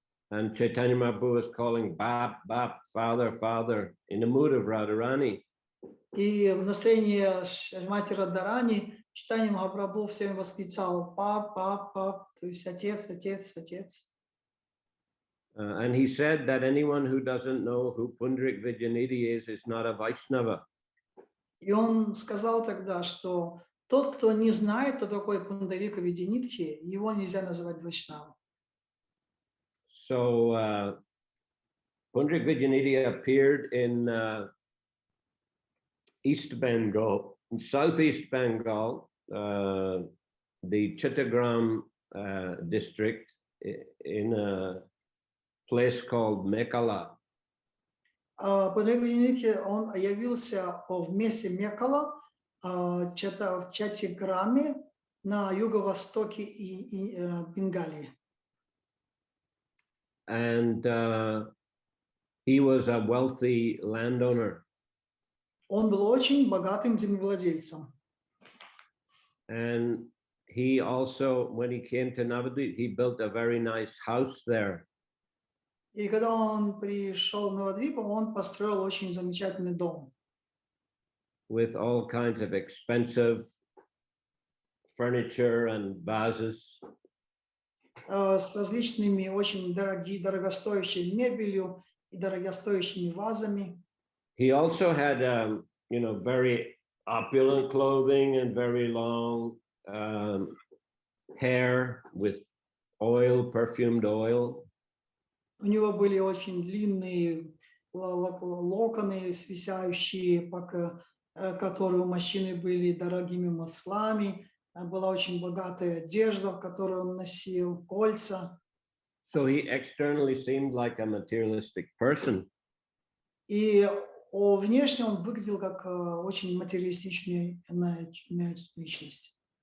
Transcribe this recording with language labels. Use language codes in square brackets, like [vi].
[en] And Chaitanya Mahaprabhu was calling Bap, Bap, Father, Father, in the mood of Radharani. [ru] И в настроении Шримати Радхарани Чайтанья Махапрабху все время восклицал пап, пап, пап, то есть отец, отец, отец. [en] And he said that anyone who doesn't know who Pundarik Vidyanidhi is not a Vaishnava. [ru] И он сказал тогда, что тот, кто не знает, кто такой Пундарика Видянидхи, его нельзя называть вайшнавом. [en] So Pundrik Vidyanidhi appeared in East Bengal, in Southeast Bengal, the Chittagram district, in a place called Mekala. [ru] Пандрик он явился в месте Мекала, в Чаттиграме, на юго-востоке Бенгалии. [en] And he was a wealthy landowner. [ru] Он был очень богатым землевладельцем. [en] And he also, when he came to Navadvip, he built a very nice house there. [ru] И когда он пришел в Навадвипу, он построил очень замечательный дом. [en] With all kinds of expensive furniture and vases. [ru] С различными очень дорогостоящей мебелью и дорогостоящими вазами. [en] He also had, very opulent clothing and very long hair with oil, perfumed oil. [ru] У него были очень длинные локоны, свисающие, которые у мужчины были дорогими маслами. Была очень богатая одежда, которую он носил, кольца. [en] So he externally seemed like a materialistic person. [ru] И внешне он выглядел как очень материалистичная личность.